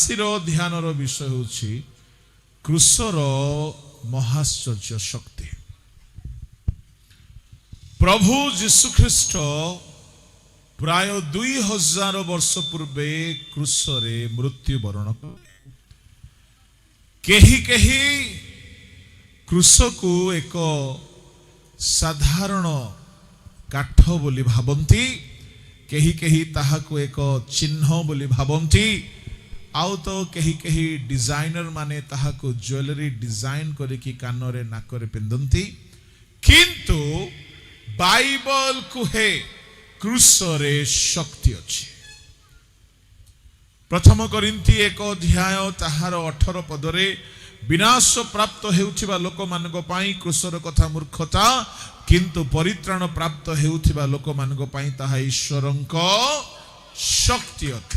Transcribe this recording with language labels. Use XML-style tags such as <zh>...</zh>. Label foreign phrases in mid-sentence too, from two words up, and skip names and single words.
<or>ଆଜିର ଧ୍ୟାନର ବିଷୟ ହେଉଛି କ୍ରୁଶର ମହାଶ୍ଚର୍ଯ୍ୟ ଶକ୍ତି। ପ୍ରଭୁ ଯୀଶୁ ଖ୍ରୀଷ୍ଟ ପ୍ରାୟ 2000 ବର୍ଷ ପୂର୍ବେ କ୍ରୁଶରେ ମୃତ୍ୟୁବରଣ କେହି କେହି କ୍ରୁଶକୁ ଏକ ସାଧାରଣ କାଠ ବୋଲି ଭାବନ୍ତି, କେହି କେହି ତାହାକୁ ଏକ ଚିହ୍ନ ବୋଲି ଭାବନ୍ତି, ଆଉ ତ କେହି କେହି ଡିଜାଇନର ମାନେ ତାହାକୁ</or> <en>jewellery design</en> <or>କରିକି କାନରେ ନାକରେ ପିନ୍ଧନ୍ତି। କିନ୍ତୁ ବାଇବଲ କହେ କ୍ରୁଶରେ ଶକ୍ତି ଅଛି। ପ୍ରଥମ କରିନ୍ଥୀ 1 ଅଧ୍ୟାୟ ତାହାର 18 ପଦରେ ବିନାଶ ପ୍ରାପ୍ତ ହେଉଥିବା ଲୋକ ମାନଙ୍କ ପାଇଁ କ୍ରୁଶର କଥା ମୂର୍ଖତା, କିନ୍ତୁ ପରିତ୍ରାଣ ପ୍ରାପ୍ତ ହେଉଥିବା ଲୋକ ମାନଙ୍କ ପାଇଁ ତାହା ଈଶ୍ୱରଙ୍କ ଶକ୍ତି ଅଟେ।</or>